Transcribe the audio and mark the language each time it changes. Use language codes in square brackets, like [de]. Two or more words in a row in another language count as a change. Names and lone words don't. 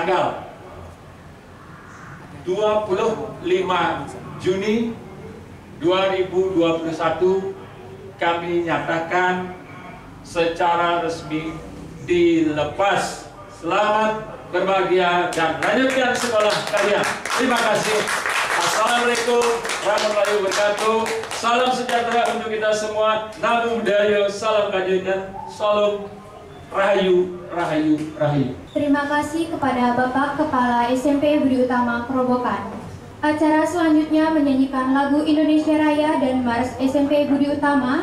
[id] tanggal 25 Juni 2021 kami nyatakan secara resmi dilepas. Selamat berbahagia dan lanjutkan sekolah kalian. Terima kasih. [ar] السلام عليكم ورحمة الله وبركاته. [id] Salam sejahtera untuk kita semua. [pi] Namo Buddhaya, [id] salam kebajikan, salam rahayu, rahayu, rahayu. Terima kasih kepada Bapak Kepala SMP Budi Utama Kerobokan. Acara selanjutnya menyanyikan lagu Indonesia Raya dan Mars SMP Budi Utama.